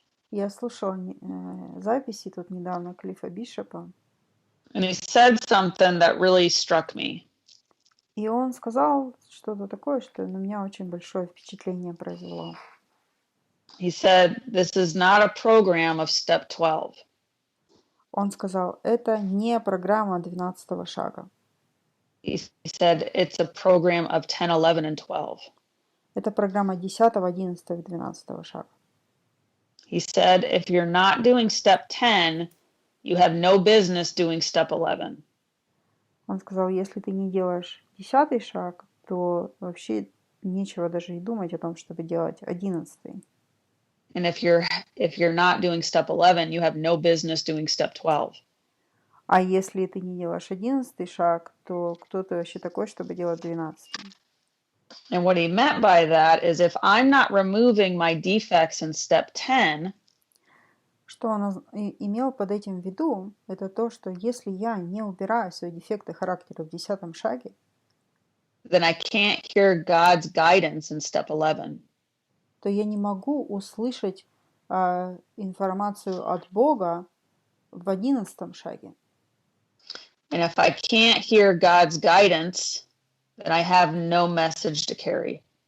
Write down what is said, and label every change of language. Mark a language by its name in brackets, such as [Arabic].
[Russian] Я слушала записи тут недавно Клиффа Бишопа. [English] And he said something that really struck me. [Russian] И он сказал что-то такое, что на меня очень большое впечатление произвело. [English] He said, "This is not a program of step 12." [Russian] Он сказал, это не программа 12 шага. [English] He said, "It's a program of 10, 11, and 12." [Russian] Это программа 10, 11 и 12 шага. [English] He said, if you're not doing step 10, you have no business doing step 11. [Russian] Он сказал, если ты не делаешь 10 шаг, то вообще нечего даже и думать о том, чтобы делать 11. [English] And if you're not doing step 11, you have no business doing step 12. [Russian] А если ты не делаешь 11 шаг, то кто ты вообще такой, чтобы делать 12? [English] And what he meant by that is if I'm not removing my defects in step 10, [Russian] что он имел под этим в виду, это то, что если я не убираю свои дефекты характера в 10 шаге, [English] then I can't hear God's guidance in step 11. [Russian] То я не могу услышать информацию от Бога в 11 шаге. [English] And if I can't hear God's guidance, then I have no message to carry.